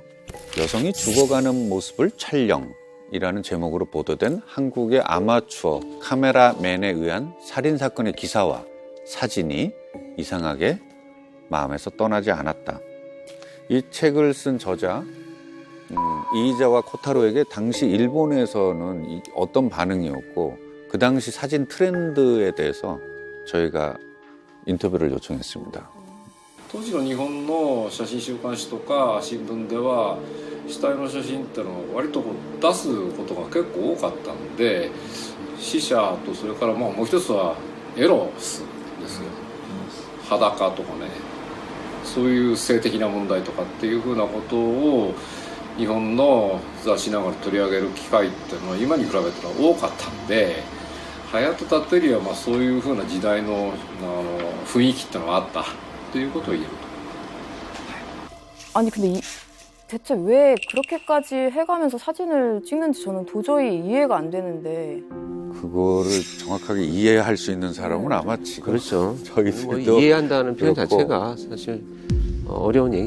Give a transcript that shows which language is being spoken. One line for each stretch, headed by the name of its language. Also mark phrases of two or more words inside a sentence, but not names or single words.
Korean: 여성이 죽어가는 모습을 촬영이라는 제목으로 보도된 한국의 아마추어 카메라맨에 의한 살인사건의 기사와 사진이 이상하게 마음에서 떠나지 않았다. 이 책을 쓴 저자 이이자와 코타로에게 당시 일본에서는 어떤 반응이었고 그 당시 사진 트렌드에 대해서 저희가 인터뷰를 요청했습니다.
Japanese: 当時の日本の写真週刊誌とか新聞では死体の写真ってのを割と出すことが結構多かったんで、死者とそれからもう一つはエロスですよ。裸とかね、そういう性的な問題とかっていうふうなことを日本の雑誌なんかで取り上げる機会っていうのは今に比べたら多かったんで、ハヤトタテリはそういうふうな時代の雰囲気ってのがあったということを言えると。
Korean: 아니 근데 대체 왜 그렇게까지 해가면서 사진을 찍는지 저는 도저히 이해가 안 되는데. 그거를 정확하게 이해할 수 있는 사람은 아마 지금 그렇죠. 저희들도 뭐 이해한다는 표현 그렇고. 자체가 사실 어려운 얘기죠.